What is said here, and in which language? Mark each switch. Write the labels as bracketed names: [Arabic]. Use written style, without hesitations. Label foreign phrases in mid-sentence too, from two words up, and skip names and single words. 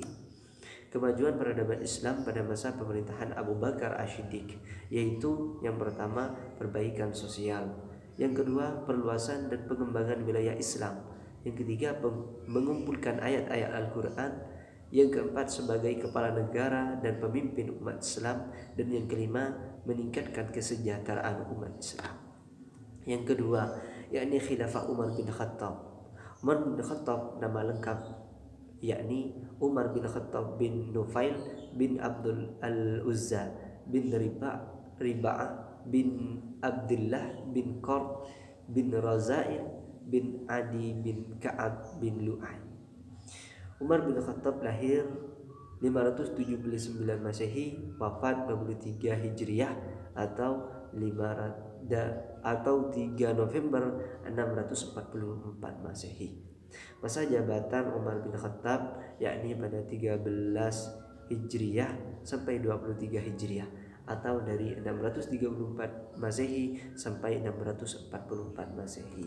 [Indonesian] Kemajuan peradaban Islam pada masa pemerintahan Abu Bakar Asy-Syiddiq, yaitu yang pertama perbaikan sosial, yang kedua perluasan dan pengembangan wilayah Islam, yang ketiga mengumpulkan ayat-ayat Al-Quran, yang keempat sebagai kepala negara dan pemimpin umat Islam, dan yang kelima meningkatkan kesejahteraan umat Islam. Yang kedua, yakni Khilafah Umar bin Khattab. Umar bin Khattab nama lengkap yakni Umar bin Khattab bin Nufail bin Abdul Al-Uzza bin Riba'ah bin Abdullah bin Qard bin Raza'il bin Adi bin Ka'ab bin Lu'ay. Umar bin Khattab lahir 579 Masehi, wafat 23 Hijriah atau 3 November 644 Masehi. Masa jabatan Umar bin Khattab yakni pada 13 Hijriah sampai 23 Hijriah atau dari 634 Masehi sampai 644 Masehi.